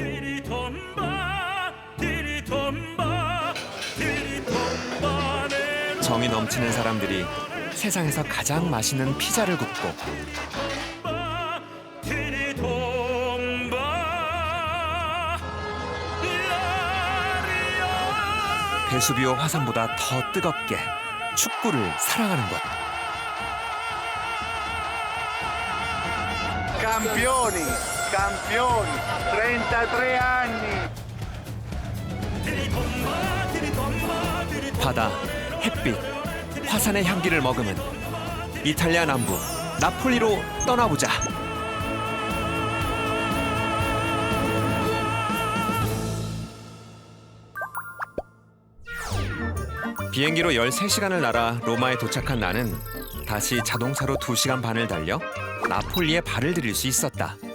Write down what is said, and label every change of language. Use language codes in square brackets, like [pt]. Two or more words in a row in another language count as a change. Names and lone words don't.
[ko] 정이 넘치는 사람들이 세상에서 가장 맛있는 피자를 굽고 베수비오 화산보다 더 뜨겁게 축구를 사랑하는 곳. [it] Campioni, campioni, 33 anni. [ko] 바다, 햇빛, 화산의 향기를 머금은 이탈리아 남부 나폴리로 떠나보자. 비행기로 13시간을 날아 로마에 도착한 나는 다시 자동차로 2시간 반을 달려 나폴리에 발을 들일 수 있었다.